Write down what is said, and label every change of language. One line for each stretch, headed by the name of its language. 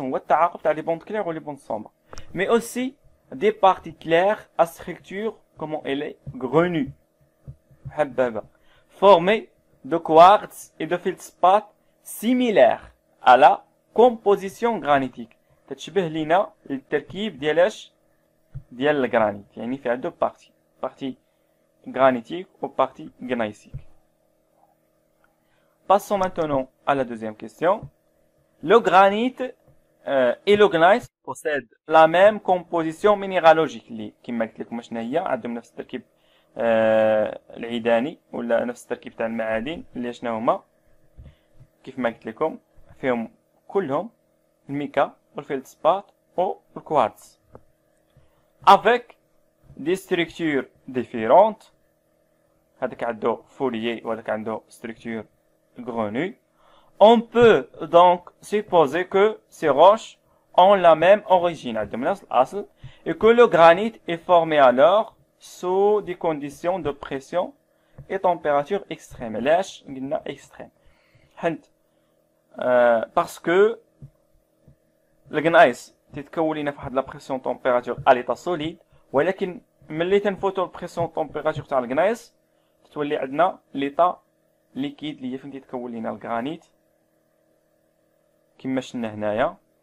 Arabic: هو التعاقب تاع
French: les bandes claires ou les bandes sombres. Mais aussi des parties claires à structure comment elle est grenue, formée de quartz et de feldspathe similaires à la composition granitique.
Arabic: تتشبه لنا التركيب ديالاش ديال الجرانيت, يعني فيها
French: deux parties, partie granitique ou partie gneissique. Passons maintenant à la deuxième question. Le granit et le gneiss possèdent la même composition minéralogique
Arabic: اللي كما قلت لكم شنو هي, عندهم نفس التركيب العيداني ولا نفس التركيب تاع المعادن اللي شنو هما كيف ما قلت لكم فيهم كلهم الميكا والفيلدسبات والكوارتز
French: avec des structures différentes.
Arabic: هذاك عنده فوليي وهذاك عنده
French: structure grenue. On peut donc supposer que ces roches ont la même origine et que le granit est formé alors sous des conditions de pression et température extrême.
Arabic: ليش قلنا extrême؟
French: parce que
Arabic: الجنايس تتكون لنا في واحد لا بريسيون température
French: à l'état solide,
Arabic: ولكن ملي تنفوتو البريسيون température تاع الجنايس تتولي عندنا ليطا ليكيد اللي هي فين تتكون لنا الجرانيت كما شفنا هنايا.